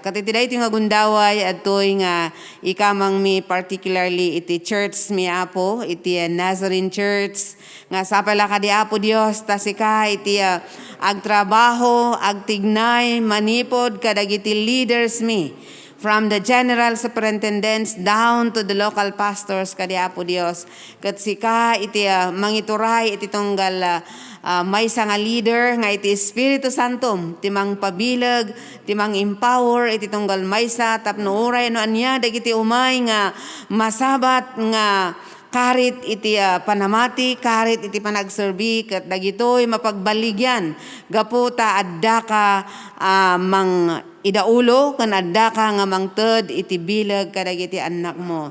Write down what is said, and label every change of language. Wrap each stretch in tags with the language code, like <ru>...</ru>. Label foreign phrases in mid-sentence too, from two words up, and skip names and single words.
<ilo>Kat iti daytoy nga gundaway adtoy nga ikamang mi particularly iti church mi apo iti Nazarene Church nga sapala kadi apo Dios ta sika iti agtrabaho agtignay manipod kadagiti leaders mi</ilo> <en>from the general superintendents down to the local pastors</en> <ilo>kadi apo Dios. Ket sika iti mangituray iti tunggal maysa nga leader nga iti Espiritu Santo timang pabileg timang empower iti tunggal maysa tapno uray no anya dagiti umay nga masabat nga karit iti panamati karit iti panagserbi ket dagitoy mapagbaligyan gapu ta adda ka mang idaulo ken adda ka nga mangted iti bileg kadagiti anak mo.</ilo>